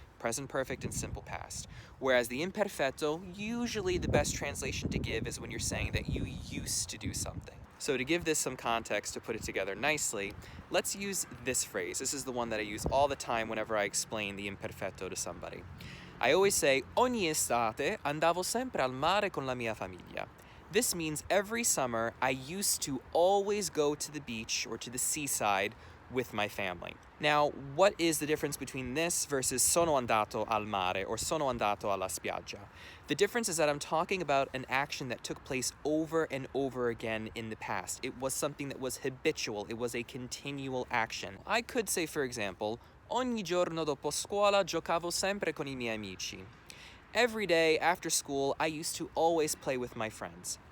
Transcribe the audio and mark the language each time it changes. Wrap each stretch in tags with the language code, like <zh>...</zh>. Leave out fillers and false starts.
<en>Present perfect and simple past. Whereas the imperfetto, usually the best translation to give is when you're saying that you used to do something. So to give this some context, to put it together nicely, let's use this phrase. This is the one that I use all the time whenever I explain the imperfetto to somebody. I always say,</en> <it>ogni estate andavo sempre al mare con la mia famiglia.</it> <en>This means every summer I used to always go to the beach or to the seaside with my family. Now, what is the difference between this versus</en> <it>sono andato al mare</it> <en>or</en> <it>sono andato alla spiaggia?</it> <en>The difference is that I'm talking about an action that took place over and over again in the past. It was something that was habitual. It was a continual action. I could say, for example,</en> <it>ogni giorno dopo scuola giocavo sempre con I miei amici.</it> <en>Every day after school, I used to always play with my friends.</en>